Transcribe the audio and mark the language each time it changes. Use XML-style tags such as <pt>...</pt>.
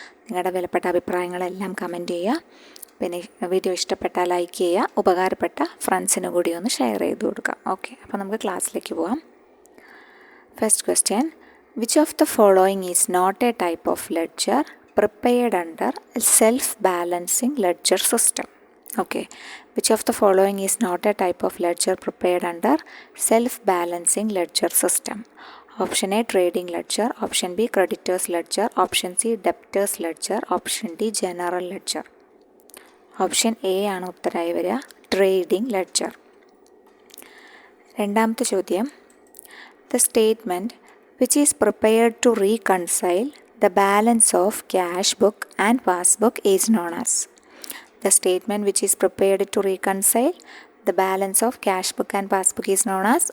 <ml>നിങ്ങളുടെ വിലപ്പെട്ട അഭിപ്രായങ്ങളെല്ലാം കമൻറ്റ് ചെയ്യുക. പിന്നെ വീഡിയോ ഇഷ്ടപ്പെട്ടാൽ ലൈക്ക് ചെയ്യുക, ഉപകാരപ്പെട്ട ഫ്രണ്ട്സിന് കൂടി ഒന്ന് ഷെയർ ചെയ്ത് കൊടുക്കുക. ഓക്കെ, അപ്പോൾ നമുക്ക് ക്ലാസ്സിലേക്ക് പോകാം.</ml> <en>First question, which of the following is not a type of ledger prepared under a self-balancing ledger system? Okay, which of the following is not a type of ledger prepared under self-balancing ledger system? Option A, trading ledger. Option B, creditors ledger. Option C, debtors ledger. Option D, general ledger.</en> <ml>Option A ആണ് ഉത്തരമായി വരിക, trading ledger. രണ്ടാമത്തെ ചോദ്യം,</ml> <en>the statement which is prepared to reconcile the balance of cash book and passbook is known as? The statement which is prepared to reconcile the balance of cash book and passbook is known as?</en>